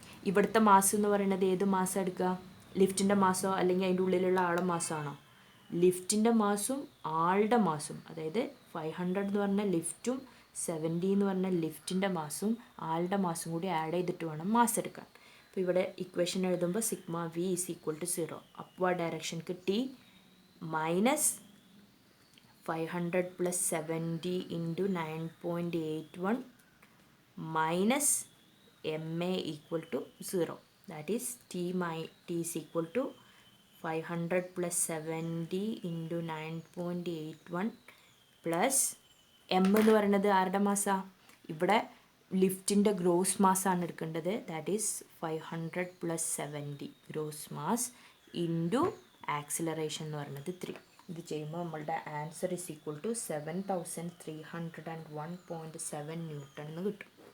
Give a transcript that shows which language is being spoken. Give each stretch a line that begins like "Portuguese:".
Malayalam: ഇവിടുത്തെ മാസ് എന്ന് പറയുന്നത് ഏത് മാസം എടുക്കുക? ലിഫ്റ്റിൻ്റെ മാസോ അല്ലെങ്കിൽ അതിൻ്റെ ഉള്ളിലുള്ള ആളെ മാസമാണോ? ലിഫ്റ്റിൻ്റെ മാസും ആളുടെ മാസും, അതായത് 500 എന്ന് പറഞ്ഞ ലിഫ്റ്റും 70 എന്ന് പറഞ്ഞ ലിഫ്റ്റിൻ്റെ മാസും ആളുടെ മാസും കൂടി ആഡ് ചെയ്തിട്ട് വേണം മാസ് എടുക്കാൻ. അപ്പോൾ ഇവിടെ ഇക്വേഷൻ എഴുതുമ്പോൾ sigma V
English: is equal to
Malayalam: 0.
English: Upward ഡയറക്ഷൻക്ക് T minus 500 plus 70 into 9.81 minus ma equal to 0. That is t is equal to 500 plus 70 into 9.81 plus m
Malayalam: എന്ന് പറയുന്നത് ആരുടെ മാസാ? ഇവിടെ ലിഫ്റ്റിൻ്റെ ഗ്രോസ് മാസാണ് എടുക്കേണ്ടത്.
English: that is 500 plus 70
Malayalam: gross mass into acceleration എന്ന് പറയുന്നത് 3. ഇത് ചെയ്യുമ്പോൾ നമ്മളുടെ answer
English: is equal to
Malayalam: 7301.7 newton എന്ന് കിട്ടും.